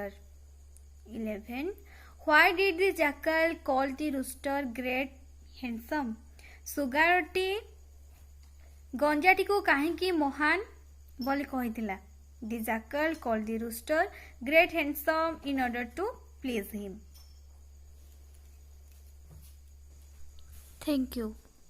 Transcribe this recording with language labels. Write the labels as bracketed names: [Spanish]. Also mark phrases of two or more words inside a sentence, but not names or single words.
[English] 11. Why did the jackal call the rooster great handsome? [Odia] ଶୃଗାଳଟି ଗଞ୍ଜାଟିକୁ କାହିଁକି ମହାନ ବୋଲି କହିଥିଲା? [English] The jackal called the rooster great handsome in order to please him. Thank you.